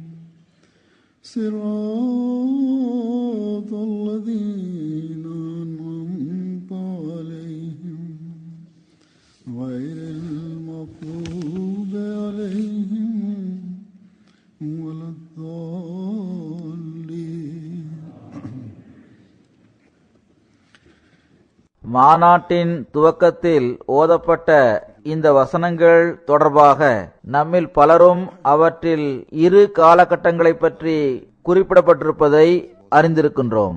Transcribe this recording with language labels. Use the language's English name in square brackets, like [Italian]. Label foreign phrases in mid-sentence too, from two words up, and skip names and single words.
[Arabic] صراط الذین أنعمت علیہم غیر المغضوب علیہم ولا الضالین۔ [Tamil] மாநாட்டின் துவக்கத்தில் ஓதப்பட்ட இந்த வசனங்கள் தொடர்பாக நம்மில் பலரும் அவற்றில் இரு காலகட்டங்களை பற்றி குறிப்பிடப்பட்டிருப்பதை அறிந்திருக்கின்றோம்.